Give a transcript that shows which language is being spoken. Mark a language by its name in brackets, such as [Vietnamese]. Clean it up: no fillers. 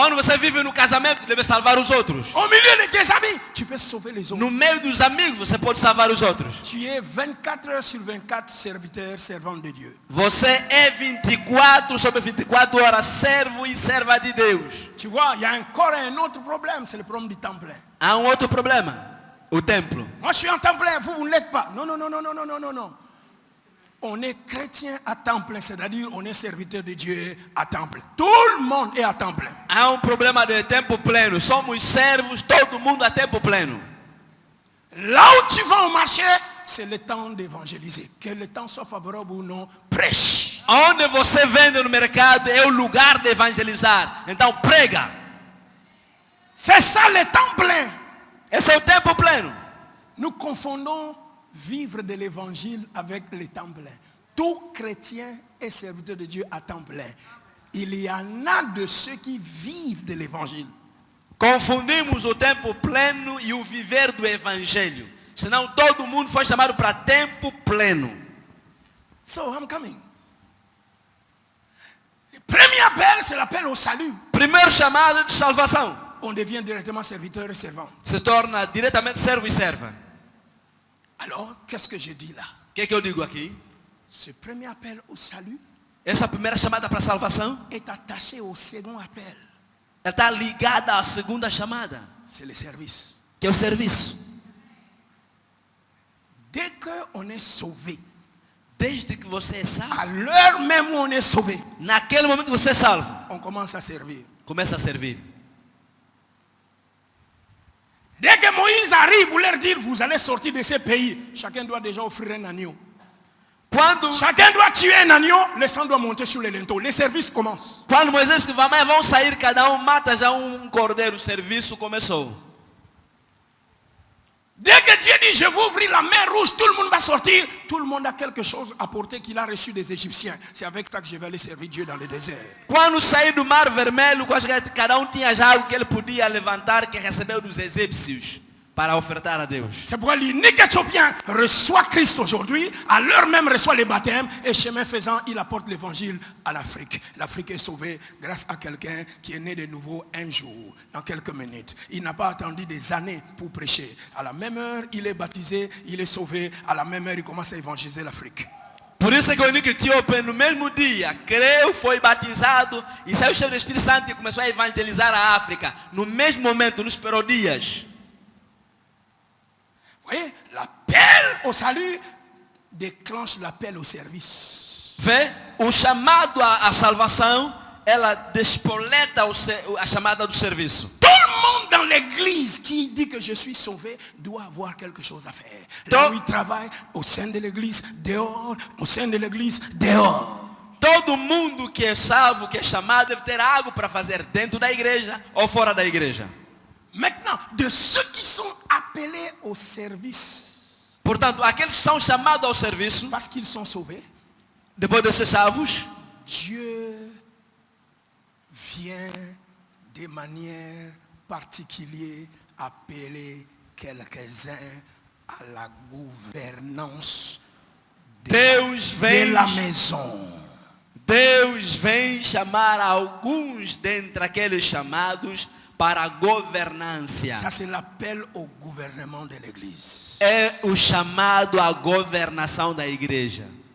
[Portuguese] Onde você vive no casamento, deve salvar os outros. [French] Au milieu de tes amis, tu peux sauver les autres. [Portuguese] No meio dos amigos, você pode salvar os outros. [French] Tu es 24 heures sur 24 serviteur, servant de Dieu. [Portuguese] Você é 24 sobre 24 horas servo e serva de Deus. [French] Tu vois, il y a encore un autre problème, c'est le problème du temps plein. [Portuguese] Há um outro problema, o templo. [French] Moi je suis en temps plein, vous ne l'êtes pas. Non. On est chrétien à temps plein, c'est-à-dire on est serviteur de Dieu à temps plein. Tout le monde est à temps plein. [Portuguese] Há um problema de tempo pleno. Somos servos, todo mundo a tempo pleno. [French] Là où tu vas au marché, c'est le temps d'évangéliser. Que le temps soit favorable ou non, prêche. [Portuguese] Onde você vende no mercado é o lugar de evangelizar. Então prega. [French] C'est ça le temps plein. [Portuguese] Esse é o tempo pleno. [French] Nous confondons vivre de l'évangile avec le temps plein. Tout chrétien est serviteur de Dieu à temps plein. Il y en a de ceux qui vivent de l'évangile. [Portuguese] Confundimos o tempo pleno e o viver do evangelho. Senão todo mundo foi chamado para tempo pleno. [English] So I'm coming. [French] Le premier appel, c'est l'appel au salut. [Portuguese] Primeiro chamado de salvação. [French] On devient directement serviteur et servant. [Portuguese] Se torna diretamente servo e serva. [French] Alors, qu'est-ce que je dis là? [Portuguese] O que eu digo aqui? [French] Ce premier appel au salut [Portuguese] Essa primeira chamada para a salvação, [French] est attaché au second appel. [Portuguese] ela está ligada à segunda chamada, [French] C'est le service. [Portuguese] que é o serviço. [French] Dès qu'on est sauvé, [Portuguese] Desde que você é salvo, [French] à l'heure même où on est sauvé, [Portuguese] naquele momento que você é salvo, [French] on commence à servir. [Portuguese] começa a servir. [French] Dès que Moïse arrive pour leur dire, vous allez sortir de ce pays, chacun doit déjà offrir un agneau. [Portuguese] Quando [French] Chacun doit tuer un agneau, le sang doit monter sur les linteaux. Les services commencent. [Portuguese] Moisés que vão sair, cada mata já cordeiro, o serviço começou. [French] Dès que Dieu dit, je vais ouvrir la mer rouge, tout le monde va sortir. Tout le monde a quelque chose à porter qu'il a reçu des Égyptiens. C'est avec ça que je vais aller servir Dieu dans le désert. [Portuguese] Quando saiu do Mar Vermelho, cada tinha já algo que ele podia levantar, que recebeu dos egípcios, para ofertar a Deus. [French] C'est pourquoi l'unique Éthiopien reçoit Christ aujourd'hui, à l'heure même reçoit les baptêmes, et chemin faisant, il apporte l'évangile à l'Afrique. L'Afrique est sauvée grâce à quelqu'un qui est né de nouveau un jour, dans quelques minutes. Il n'a pas attendu des années pour prêcher. À la même heure, il est baptisé, il est sauvé. À la même heure, il commence à évangéliser l'Afrique. [Portuguese] Por isso é que o único etíope, no mesmo dia, creu, foi batizado e saiu cheio do Espírito Santo e começou a evangelizar a África. No mesmo momento, não esperou dias. [French] Vous voyez, l'appel au salut déclenche l'appel au service. [Portuguese] Vê? O chamado à salvação, ela despoleta a chamada do serviço. [French] Tout le monde dans l'église qui dit que je suis sauvé doit avoir quelque chose à faire. Là où il travaille, au sein de l'église, dehors, au sein de l'église, dehors. [Portuguese] Todo mundo que é salvo, que é chamado, deve ter algo para fazer dentro da igreja ou fora da igreja. [French] Maintenant, de ceux qui sont appelés au service, [Portuguese] Portanto, aqueles que são chamados ao serviço, [French] parce qu'ils sont sauvés, [Portuguese] depois de ser salvos, [French] Dieu vient de manière particulière appeler quelques-uns à la gouvernance [Portuguese] Deus de vem, [French] la maison. [Portuguese] Deus vem chamar alguns dentre aqueles chamados para a governância. [French] Ça, c'est l'appel au gouvernement de l'église. [Portuguese] É o chamado à governação da igreja.